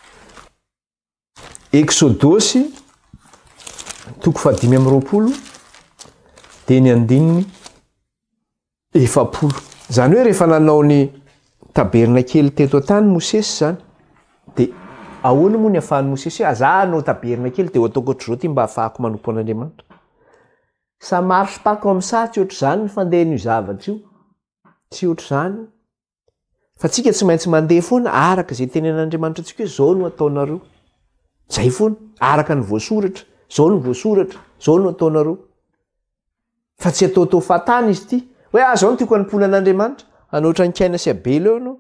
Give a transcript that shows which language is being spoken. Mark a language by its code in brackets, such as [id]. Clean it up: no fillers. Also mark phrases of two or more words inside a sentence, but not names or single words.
[mg] Exodosy 5:5 dia ny 4. Zany hoe rehefa nanao ny tabernakely teto tany Mosesy zany dia ahoana moa ny ahafahan'i Mosesy hoe azahanao tabernakely dia ho ataoko ohatr'izao ty mba ahafahako manompo an'Andriamanitra. [fr] Ça marche pas comme ça, [mg] tsy ohatr' izany ny fandehan'io zavatra io. Tsy ohatr' izany. Fa tsika tsy maintsy mandeha foana araka izay tenen'Andriamanitra antsika hoe zao no ataonareo. Zay foana, araka ny voasoratra, zao no voasoratra, zao no ataonareo. Fa tsy atao fatana izy ity. Hoe zao no tiako hanompoana an'Andriamanitra, anoatra ny Kaina sy Abela eo ianao.